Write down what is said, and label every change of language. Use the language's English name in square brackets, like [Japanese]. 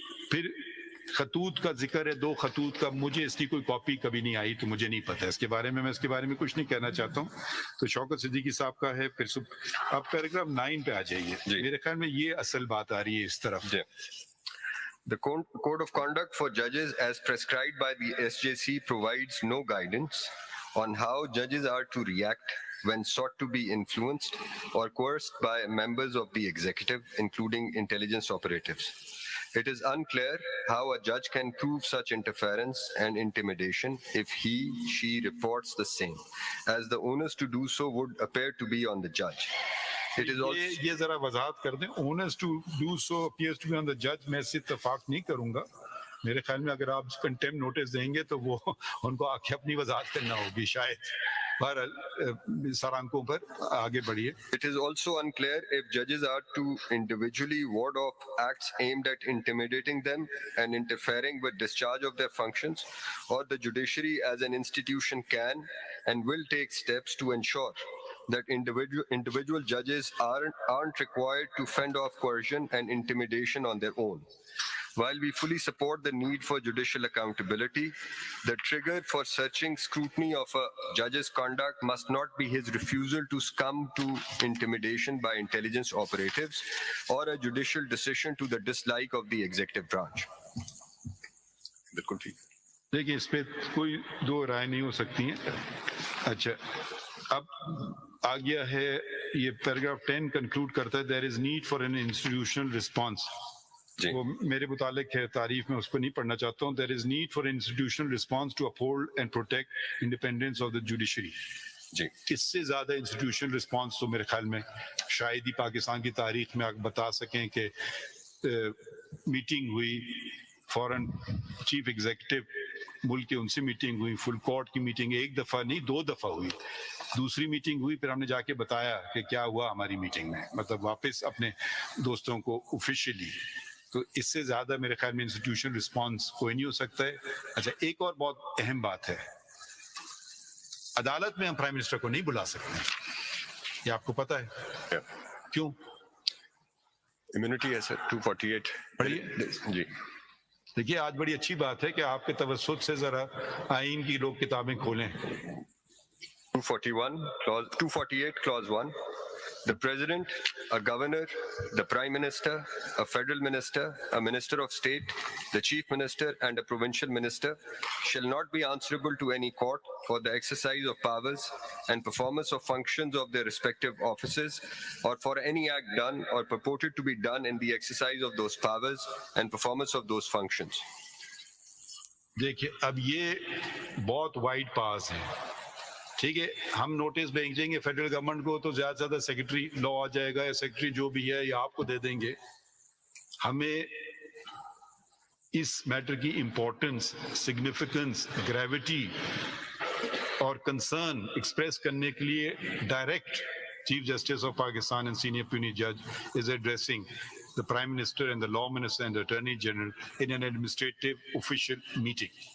[Urdu] پھر خطوط کا ذکر ہے، 2 خطوط کا، مجھے اس کی کوئی کاپی کبھی نہیں آئی تو مجھے نہیں پتہ اس کے بارے میں اس کے بارے میں کچھ نہیں کہنا چاہتا ہوں۔ تو شوکت صدیقی صاحب کا ہے، پھر آپ پیراگراف 9 پہ آ جائیے، میرے خیال میں یہ اصل بات آ رہی ہے اس طرف۔ [English] The Code of Conduct for Judges as prescribed by the SJC provides no guidance on how judges are to react when sought to be influenced or coerced by members of the executive, including intelligence operatives. It is unclear how a judge can prove such interference and intimidation if she reports the same, as the onus to do so would appear to be on the judge. It is also [Urdu] یہ ذرا وضاحت کر دیں، [English] onus to do so appears to be on the judge، [Urdu] میں اس سے اتفاق نہیں کروں گا۔ میرے خیال میں اگر آپ کنٹیم نوٹس دیں گے تو وہ ان کو آ کے اپنی وضاحت کرنا ہوگی شاید۔ بہرحال سرانکوں پر آگے بڑھیے۔ [English] It is also unclear if judges are to individually ward off acts aimed at intimidating them and interfering with discharge of their functions, or the judiciary as an institution can and will take steps to ensure that individual judges aren't required to fend off coercion and intimidation on their own. While we fully support the need for judicial accountability, the trigger for searching scrutiny of a judge's conduct must not be his refusal to succumb to intimidation by intelligence operatives or a judicial decision to the dislike of the executive branch. [Urdu] بالکل ٹھیک۔ دیکھیں اس پہ کوئی 2 رائے نہیں ہو سکتی ہیں۔ اچھا اب آ گیا ہے یہ پیراگراف 10 کنکلوڈ کرتا ہے [English] there is need for an institutional response. [Urdu] جی وہ میرے متعلق ہے تعریف میں اس کو نہیں پڑھنا چاہتا ہوں. [English] there is need for institutional response to uphold and protect independence of the judiciary. [Urdu] جی اس سے زیادہ انسٹیٹیوشنل رسپانس تو میرے خیال میں شاید ہی پاکستان کی تاریخ میں آپ بتا سکیں کہ میٹنگ ہوئی فورن چیف ایگزیکٹو ملک کے ان سے میٹنگ ہوئی, فل کورٹ کی میٹنگ ایک دفعہ نہیں 2 دفعہ ہوئی, دوسری میٹنگ ہوئی پھر ہم نے جا کے بتایا کہ کیا ہوا ہماری میٹنگ میں, مطلب واپس اپنے دوستوں کو آفیشیلی. تو اس سے زیادہ میرے خیال میں انسٹیٹیوشنل رسپانس کوئی نہیں ہو سکتا ہے. اچھا ایک اور بہت اہم بات ہے, عدالت میں ہم پرائم منسٹر کو نہیں بلا سکتے, یہ آپ کو پتا ہے کیوں؟ امیونٹی ہے سر 248. پڑھیے. جی دیکھیے آج بڑی اچھی بات ہے کہ آپ کے توسط سے ذرا آئین کی لوگ کتابیں کھولیں. [English] 248 clause 1. The president, a governor, the prime minister, a federal minister, a minister of state, the chief minister and a provincial minister shall not be answerable to any court for the exercise of powers and performance of functions of their respective offices or for any act done or purported to be done in the exercise of those powers and performance of those functions. [Urdu] دیکھیے اب یہ بہت wide پاس ہے, ٹھیک ہے. ہم notice بھیجیں گے فیڈرل گورنمنٹ کو تو زیادہ سے زیادہ سیکرٹری لا آ جائے گا یا سیکرٹری جو بھی ہے یا آپ کو دے دیں گے. ہمیں اس میٹر کی امپورٹنس, سگنیفیکنس, گریوٹی اور کنسرن ایکسپریس کرنے کے لیے [English] Direct chief justice of Pakistan and senior پیونی جج is addressing the Prime Minister and the Law Minister and the Attorney General in an administrative official meeting.